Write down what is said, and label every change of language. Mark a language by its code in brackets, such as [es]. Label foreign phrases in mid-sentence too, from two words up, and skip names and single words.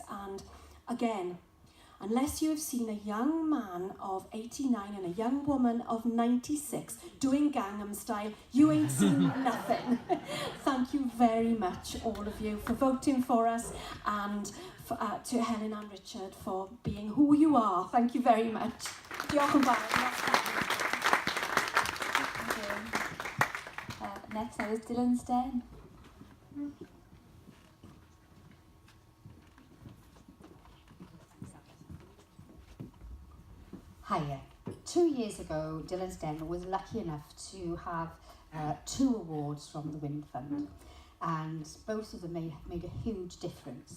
[en] And again, unless you have seen a young man of 89 and a young woman of 96 doing Gangnam Style, you ain't seen nothing. Thank you very much, all of you, for voting for us, and to Helen and Richard for being who you are. Thank you very much. [cy] Diolch yn fawr. [en] Next now is Dylan Sten. Hiya. 2 years ago, Dylan's Den was lucky enough to have 2 awards from the Wind Fund, and both of them made a huge difference.